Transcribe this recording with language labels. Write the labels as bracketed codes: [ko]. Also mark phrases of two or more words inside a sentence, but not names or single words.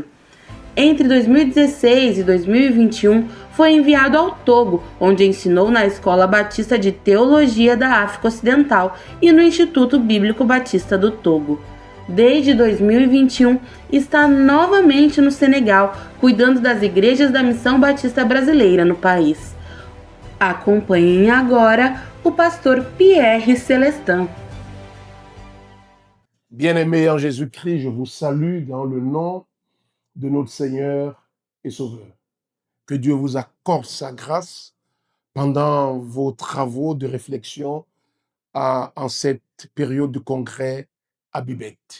[pt] Entre 2016 e 2021, foi enviado ao Togo, onde ensinou na Escola Batista de Teologia da África Ocidental e no Instituto Bíblico Batista do Togo. Desde 2021, está novamente no Senegal, cuidando das igrejas da Missão Batista Brasileira no país. Acompanhem agora o pastor Pierre Celestin. [fr] Bien-aimés en Jésus-Christ, je vous salue dans le nom de notre Seigneur et Sauveur. Que Dieu vous accorde sa grâce pendant vos travaux de réflexion en cette période de congrès à Bibet.